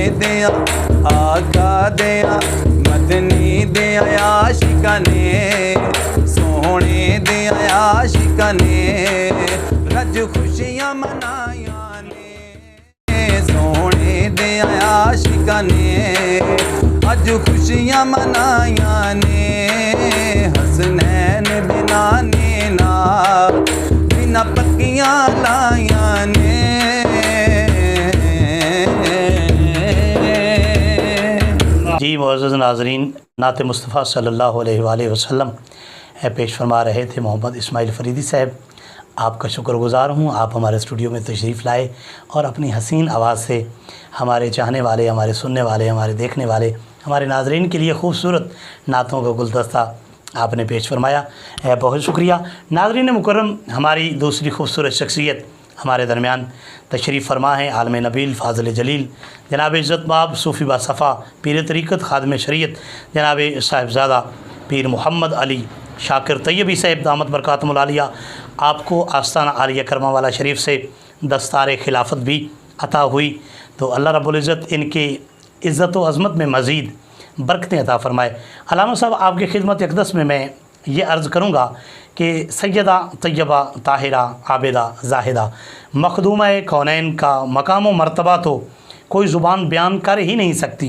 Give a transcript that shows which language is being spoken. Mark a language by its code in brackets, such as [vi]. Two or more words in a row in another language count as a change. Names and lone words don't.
[pa] دیا آقا دیا مدنی دیا عاشقاں نے، سوہنے دیا عاشقاں نے رج خوشیاں منایاں نے، سوہنے دیا عاشقاں نے اج خوشیاں منایاں نے، حسنین دے نانے نال جنہاں پکیاں لائیاں نے. [ur] جی معزز ناظرین، نعت مصطفیٰ [ar] صلى الله عليه وسلم [ur] پیش فرما رہے تھے محمد اسماعیل فریدی صاحب. آپ کا شکرگزار ہوں، آپ ہمارے اسٹوڈیو میں تشریف لائے اور اپنی حسین آواز سے ہمارے چاہنے والے، ہمارے سننے والے، ہمارے دیکھنے والے، ہمارے ناظرین کے لیے خوبصورت نعتوں کا گلدستہ آپ نے پیش فرمایا، بہت شکریہ. ناظرین مکرم، ہماری دوسری خوبصورت شخصیت ہمارے درمیان تشریف فرما ہے عالم نبیل فاضل جلیل جناب عزت مآب صوفی باصفا پیر طریقت خادم شریعت جناب صاحبزادہ پیر محمد علی شاکر طیبی صاحب [ar] دامت بركاتهم العالية. [ur] آپ کو آستانہ عالیہ کرمہ والا شریف سے دستار خلافت بھی عطا ہوئی، تو [ar] اللہ رب العزت [ur] ان کی عزت و عظمت میں مزید برکتیں عطا فرمائے۔ علامہ صاحب، آپ کی خدمت اقدس میں یہ عرض کروں گا کہ سیدہ طیبہ طاہرہ عابدہ زاہدہ مخدومہ کونین کا مقام و مرتبہ تو کوئی زبان بیان کر ہی نہیں سکتی۔